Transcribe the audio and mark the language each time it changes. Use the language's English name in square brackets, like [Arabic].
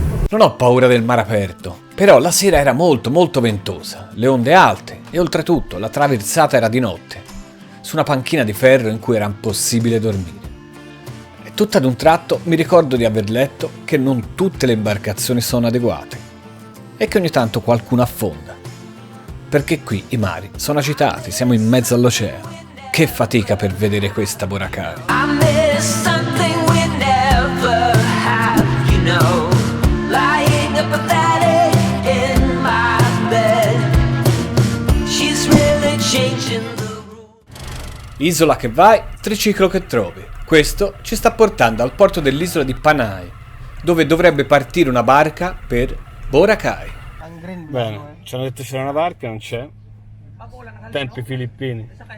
[Italian] Non ho paura del mare aperto, però la sera era molto ventosa, le onde alte e oltretutto la traversata era di notte, su una panchina di ferro in cui era impossibile dormire. E tutto ad un tratto mi ricordo di aver letto che non tutte le imbarcazioni sono adeguate e che ogni tanto qualcuno affonda. Perché qui i mari sono agitati, siamo in mezzo all'oceano. Che fatica per vedere questa Boracay. [English] I miss something we never had, you know. Lying apathetic in my bed. She's really changing the rules. [Italian] Isola che vai, triciclo che trovi. Questo ci sta portando al porto dell'isola di Panay, dove dovrebbe partire una barca per Boracay. Bene, ci hanno detto c'era una barca, non c'è. Tempi filippini.